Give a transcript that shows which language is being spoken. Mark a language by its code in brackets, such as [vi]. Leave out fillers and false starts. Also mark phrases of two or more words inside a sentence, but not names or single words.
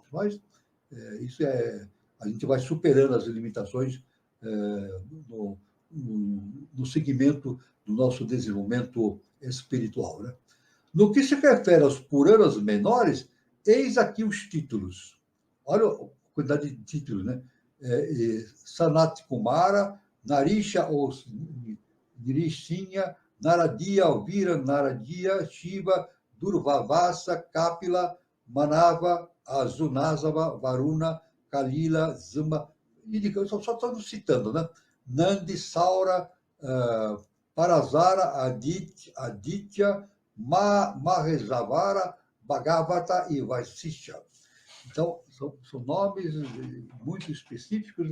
[pt] Mas a gente vai superando as limitações no segmento do nosso desenvolvimento espiritual. Né? No que se refere aos Puranas menores, eis aqui os títulos. Olha a quantidade de títulos, né? Sanat Kumara, Narisha ou Nrishinha, Naradiya, Alvira, Naradiya, Shiva, Durvavasa, Kapila, Manava, Azunasava, Varuna, Kalila, Zama. Só estamos citando, né? Nandi, Saura, Parasara, Aditya, Mahesavara, Bhagavata e Vasisha. Então, são nomes muito específicos.